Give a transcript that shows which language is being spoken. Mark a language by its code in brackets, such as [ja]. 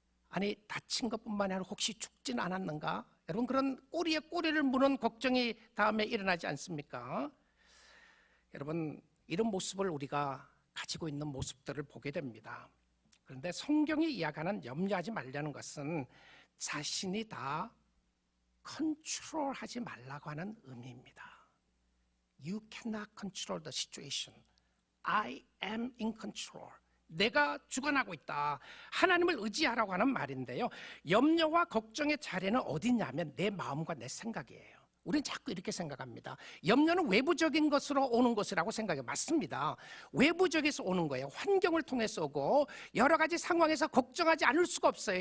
[ko] 아니 다친 것뿐만 아니라 혹시 죽진 않았는가? 여러분 그런 꼬리에 꼬리를 무는 걱정이 다음에 일어나지 않습니까? 여러분 이런 모습을 우리가 가지고 있는 모습들을 보게 됩니다. 그런데 성경이 이야기하는 염려하지 말라는 것은 자신이 다 컨트롤하지 말라고 하는 의미입니다. [en] You cannot control the situation. I am in control. [ko] 내가 주관하고 있다. 하나님을 의지하라고 하는 말인데요. 염려와 걱정의 자리는 어디냐면 내 마음과 내 생각이에요. 우리는 자꾸 이렇게 생각합니다. 염려는 외부적인 것으로 오는 것이라고 생각해요. 맞습니다. 외부적에서 오는 거예요. 환경을 통해서 오고 여러 가지 상황에서 걱정하지 않을 수가 없어요.